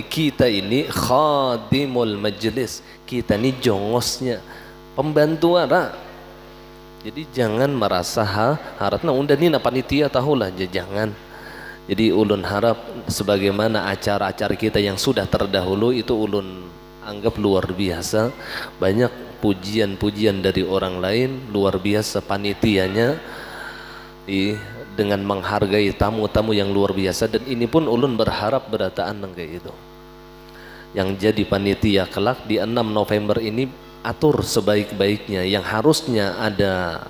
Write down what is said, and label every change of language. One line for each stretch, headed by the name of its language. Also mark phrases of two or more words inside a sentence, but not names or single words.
Indonesian: Kita ini
Arabic: خادم المجلس,
Indonesian: kita ini jongosnya, pembantu ara.
Banjar: Jadi jangan merasa harapna unda ni panitia tahulah, jangan.
Indonesian: Jadi ulun harap sebagaimana acara-acara kita yang sudah terdahulu itu ulun anggap luar biasa, banyak pujian-pujian dari orang lain, luar biasa panitianya dengan menghargai tamu-tamu yang luar biasa. Dan ini pun ulun berharap berataan kayak itu. Yang jadi panitia kelak di 6 November ini atur sebaik-baiknya, yang harusnya ada.